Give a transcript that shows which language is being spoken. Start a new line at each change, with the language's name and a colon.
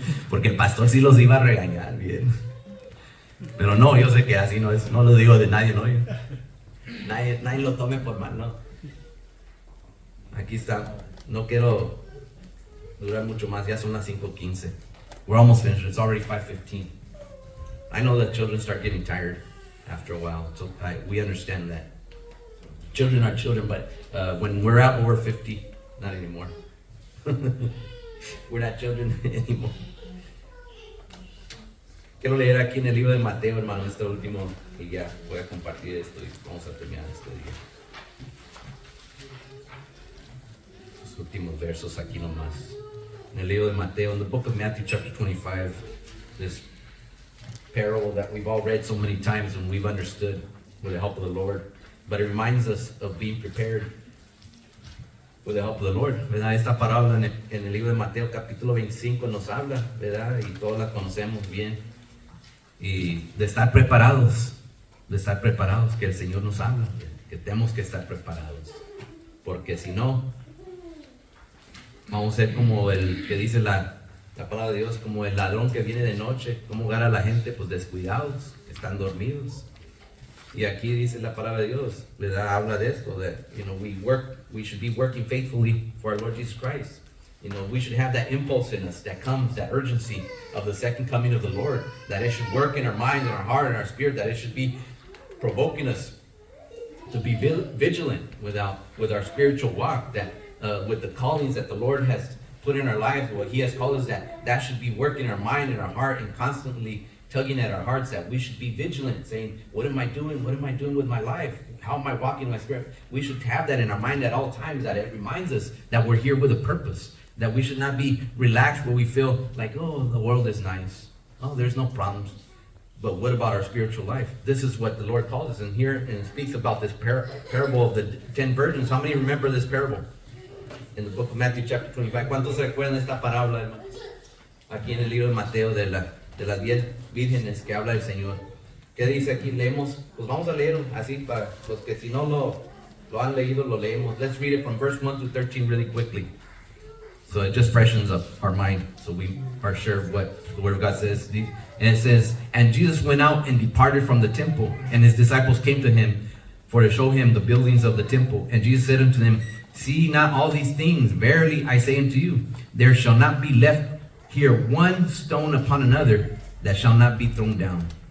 Spanish: Porque el pastor sí los iba a regañar bien. Pero no, yo sé que así no es, no lo digo de nadie, ¿no? Nadie lo tome por mal, ¿no? Aquí está, no quiero durar mucho más, ya son las 5:15.
English: We're almost finished, it's already 5:15. I know that children start getting tired after a while, so we understand that. Children are children, but when we're out over 50, not anymore. We're not children anymore.
Spanish: Quiero leer aquí en el libro de Mateo, hermano, este último, y ya voy a compartir esto y vamos a terminar este día. Los últimos versos aquí nomás. En el libro de Mateo,
English: in the book of Matthew chapter 25, this parable that we've all read so many times and we've understood with the help of the Lord. But it reminds us of being prepared with the help of the Lord, ¿verdad?
Spanish: Esta parábola en el libro de Mateo capítulo 25 nos habla, ¿verdad? Y todos la conocemos bien. Y de estar preparados, que el Señor nos habla, que tenemos que estar preparados. Porque si no, vamos a ser como el que dice la palabra de Dios, como el ladrón que viene de noche, como agarra a la gente pues descuidados, que están dormidos. Y aquí dice la palabra de Dios, ¿verdad? Habla de esto,
English: that, we should be working faithfully for our Lord Jesus Christ. We should have that impulse in us that comes, that urgency of the second coming of the Lord, that it should work in our mind, in our heart, in our spirit, that it should be provoking us to be vigilant with our spiritual walk, that with the callings that the Lord has put in our lives, what He has called us, that should be working in our mind and our heart, and constantly tugging at our hearts that we should be vigilant, saying, what am I doing? What am I doing with my life? How am I walking in my spirit? We should have that in our mind at all times, that it reminds us that we're here with a purpose, that we should not be relaxed where we feel like, oh, the world is nice. Oh, there's no problems. But what about our spiritual life? This is what the Lord calls us. And here, and it speaks about this parable of the 10 virgins. How many remember this parable? In the book of Matthew chapter 25.
Spanish: ¿Cuántos se recuerdan esta parábola, hermanos? Aquí en el libro de Mateo de las 10 vírgenes que habla el Señor. ¿Qué dice aquí? Leemos, pues vamos a leer así para los que si no lo han leído, lo leemos.
English: Let's read it from verse 1 to 13 really quickly. So it just freshens up our mind so we are sure what the Word of God says. And it says, and Jesus went out and departed from the temple, and his disciples came to him for to show him the buildings of the temple. And Jesus said unto them, see not all these things? Verily I say unto you, there shall not be left here one stone upon another that shall not be thrown down.